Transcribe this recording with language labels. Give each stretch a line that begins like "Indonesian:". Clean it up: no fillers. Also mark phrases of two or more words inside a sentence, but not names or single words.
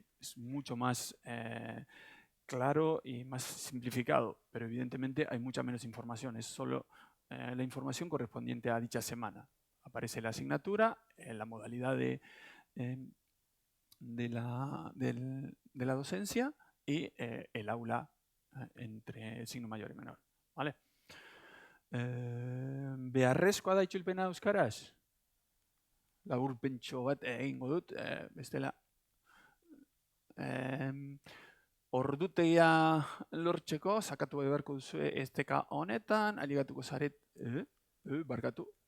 Spanish: Es mucho más claro y más simplificado, pero evidentemente hay mucha menos información. Es solo la información correspondiente a dicha semana. Aparece la asignatura, la modalidad de la docencia y el aula entre el signo mayor y menor. ¿Vale?
Basque: Beharrezkoa da itzulpena euskaraz? Laburpentxo bat egingo dut, bestela. Ordutegia lortzeko, sakatu beharko duzue esteka honetan, aligatuko zaret, barkatu.